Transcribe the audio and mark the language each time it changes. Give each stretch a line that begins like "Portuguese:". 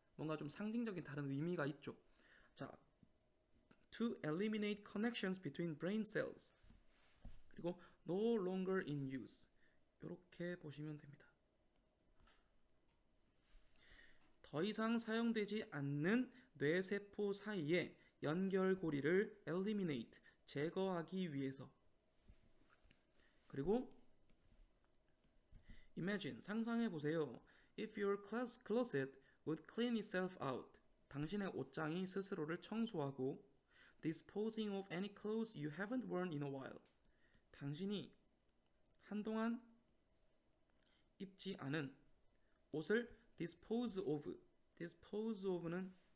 Korean: 뭔가 좀 상징적인 다른 의미가 있죠.
English: 자, to eliminate connections between brain cells. 그리고 no longer in use.
Korean: 이렇게 보시면 됩니다. 더 이상 사용되지 않는 뇌세포 사이의 연결고리를 eliminate, 제거하기 위해서. 그리고 imagine, 상상해 보세요.
English: If your closet would clean itself out.
Korean: 당신의 옷장이 스스로를 청소하고
English: disposing of any clothes you haven't worn in a while.
Korean: 당신이 한동안 입지 않은 옷을 dispose of는